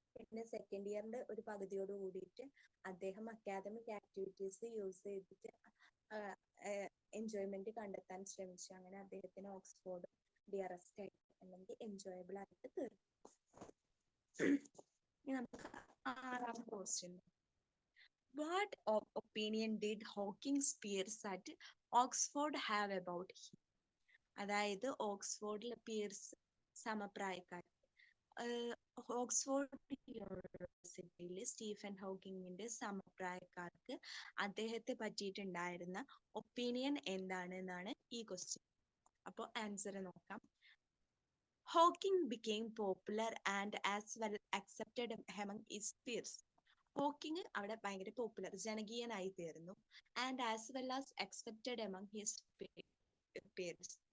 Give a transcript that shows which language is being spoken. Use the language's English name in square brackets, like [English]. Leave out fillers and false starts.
[Malayalam] പിന്നെ സെക്കൻഡ് ഇയറിന്റെ ഒരു പകുതിയോട് കൂടിയിട്ട് അദ്ദേഹം അക്കാദമിക് ആക്ടിവിറ്റീസ് യൂസ് ചെയ്തിട്ട് എൻജോയ്മെന്റ് കണ്ടെത്താൻ ശ്രമിച്ചു. അങ്ങനെ അദ്ദേഹത്തിന് ഓക്സ്ഫോർഡ് ഡിയറസ്റ്റ് ആയിട്ട് അല്ലെങ്കിൽ എൻജോയബിൾ ആയിട്ട് തീർന്നു. നമുക്ക് 6-ാമത്തെ question. [English] What opinion did Hawking's peers at Oxford have about him? [Malayalam] അതായത് ഓക്സ്ഫോർഡിലെ പിയേഴ്സ്, സമപ്രായക്കാർ, ഓക്സ്ഫോർഡ് യൂണിവേഴ്സിറ്റിയിൽ സ്റ്റീഫൻ ഹോക്കിങ്ങിന്റെ സമപ്രായക്കാർക്ക് അദ്ദേഹത്തെ പറ്റിയിട്ടുണ്ടായിരുന്ന ഒപ്പീനിയൻ എന്താണ് എന്നാണ് ഈ ക്വസ്റ്റ്യൻ. അപ്പോൾ ആൻസർ നോക്കാം. [English] Hawking became popular and as well accepted among his peers. [Malayalam] Hawking അവിടെ ഭയങ്കര പോപ്പുലർ, ജനകീയനായി തീർന്നു. [English] And as well as accepted among his peers.